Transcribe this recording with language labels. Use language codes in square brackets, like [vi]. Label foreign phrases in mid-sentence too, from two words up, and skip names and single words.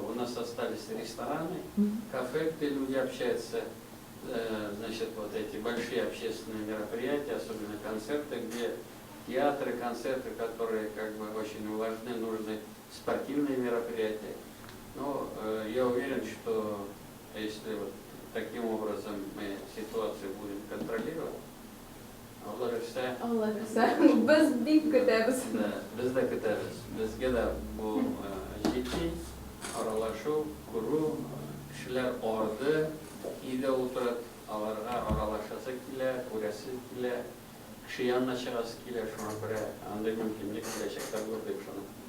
[ru] У нас остались рестораны, кафе, где люди общаются, значит, вот эти большие общественные мероприятия, особенно концерты, где театры, концерты, которые как бы очень важны, нужны, спортивные мероприятия. Но я уверен, что если вот таким образом мы ситуацию будем контролировать, [tt] Без биг көтәбез. Бездә көтәбез. Безгә дә бу җитди, аралашу, күрү, кешеләр арды, өйдә утырып, аларга аралашасы килә, күрәсе килә, кеше янына чыгасы килә, шуңа күрә андый мөмкинлек киләчәктә булыр дип ышанам.